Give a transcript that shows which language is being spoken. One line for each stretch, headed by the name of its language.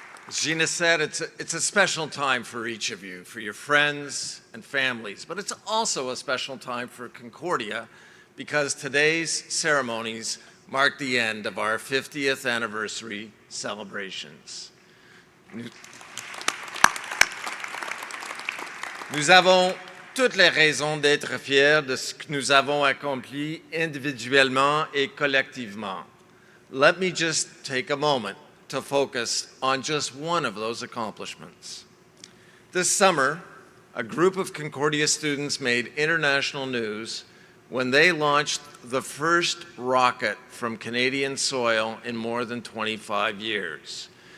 English: Gina said it's a special time for each of you, for your friends and families, but it's also a special time for Concordia because today's ceremonies mark the end of our 50th anniversary celebrations.
French: Nous avons toutes les raisons d'être fiers de ce que nous avons accompli individuellement et collectivement.
English: Let me just take a moment to focus on just one of those accomplishments. This summer, a group of Concordia students made international news when they launched the first rocket from Canadian soil in more than 25 years.